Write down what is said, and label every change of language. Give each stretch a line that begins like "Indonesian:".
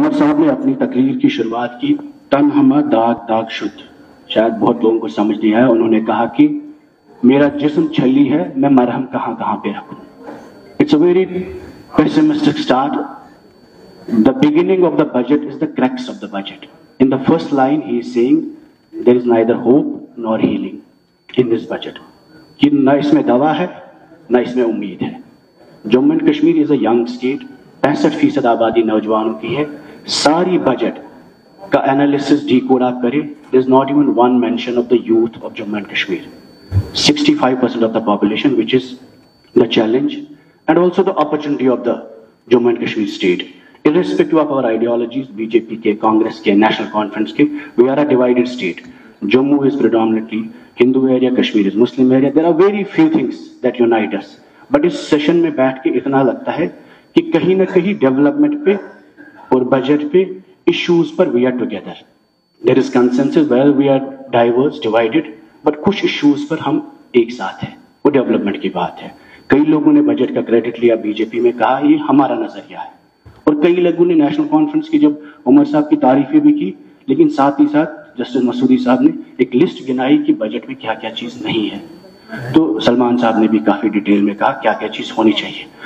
Urdu: صاحب نے اپنی تقریر کی شروعات کی
Persian: تن ہمہ داغ داغ شد.
Urdu: شاید بہت لوگوں کو سمجھ نہیں آیا. انہوں نے کہا کہ میرا جسم چھلی ہے, میں مرہم کہاں کہاں پہ رکھوں.
English: It's a very pessimistic start. The beginning of the budget is the crux of the budget. In the first line he is saying there is neither hope nor healing in this budget.
Urdu: کہ نہ اس میں دوا ہے نہ اس میں امید ہے.
English: Jammu and Kashmir is a young state. 65%
Urdu: آبادی نوجوانوں کی ہے. ساری بجٹ کا انالیسس ڈی کوڈ آپ کریں,
English: there is not even one mention of the youth of Jammu and Kashmir. 65% of the population, which is the challenge and also the opportunity of the Jammu and Kashmir state. Irrespective of our ideologies, BJP ke, Congress ke, National Conference ke, we are a divided state. Jammu is predominantly Hindu area, Kashmir is Muslim area. There are very few things that unite us.
Urdu: But اس session میں بیٹھ کے اتنا لگتا ہے کہ کہیں نہ کہیں ڈیولپمنٹ پہ اور بجٹ پہ issues per
English: we are together. There is consensus where we are diverse, divided, but
Urdu: کچھ ایشوز پر ہم ایک ساتھ ہیں. وہ ڈیولپمنٹ کی بات ہے. کئی لوگوں نے بجٹ کا کریڈٹ لیا, بی جے پی میں کہا یہ ہمارا نظریہ ہے, اور کئی لوگوں نے نیشنل کانفرنس کی جب عمر صاحب کی تعریفیں بھی کی, لیکن ساتھ ہی ساتھ جسٹس مسعودی صاحب نے ایک لسٹ گنائی کہ بجٹ میں کیا کیا چیز نہیں ہے. تو سلمان صاحب نے بھی کافی ڈیٹیل میں کہا کیا کیا چیز ہونی چاہیے.